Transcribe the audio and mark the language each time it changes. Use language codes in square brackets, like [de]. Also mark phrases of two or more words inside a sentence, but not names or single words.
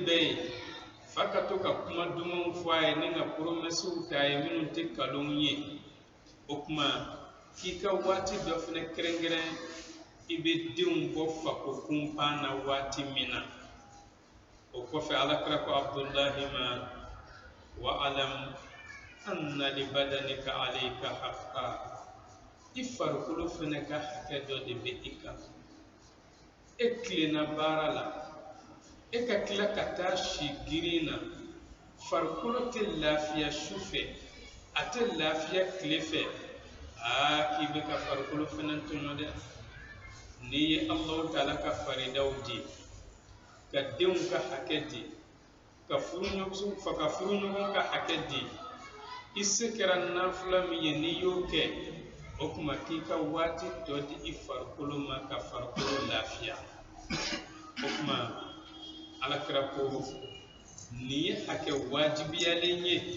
[bm] bɛɛ ye fa ka to ka kuma dumanw fɔ a ye ni ka promɛsiw k'a ye minnu tɛ nkalonw ye o kuma k'i ka waati dɔ fɛnɛ kɛrɛnkɛrɛn i bɛ denw bɔ fako kunpan na waati min na o kɔfɛ alakira ko Abdullahi ma [ar] wa alam anna li badanika alayka haqqa [bm] i farikolo fɛnɛ ka hakɛ dɔ de bɛ i kan e tilenna baara la e ka tila ka taa si girin na farikolo tɛ lafiya su fɛ a tɛ lafiya tile fɛ k'i bɛ ka farikolo fɛnɛ tɔɲɔ dɛ n'i ye Allahu Taala ka faridaw di ka denw ka hakɛ di ka furuɲɔgɔn ka hakɛ di i se kɛra nafila min ye n'i y'o kɛ o kuma k'i ka waati dɔ di i farikolo ma ka farikolo lafiya o kuma alakira ko nin ye hakɛ wajibiyalen ye